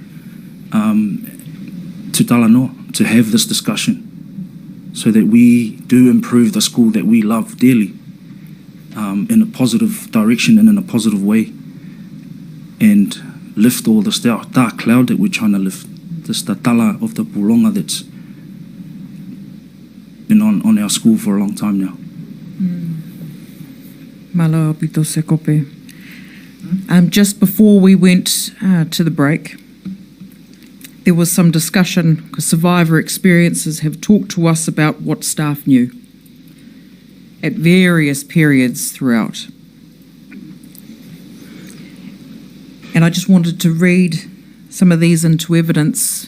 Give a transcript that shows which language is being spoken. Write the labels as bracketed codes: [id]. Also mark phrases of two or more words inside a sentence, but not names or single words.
[en] to Talanoa, to have this discussion so that we do improve the school that we love dearly in a positive direction and in a positive way, and lift all this dark cloud that we're trying to lift, this tala of the pulonga that's been on our school for a long time now. [to] Malo pito Sekope. [en] Just before we went to the break, there was some discussion, because survivor experiences have talked to us about what staff knew at various periods throughout. And I just wanted to read some of these into evidence.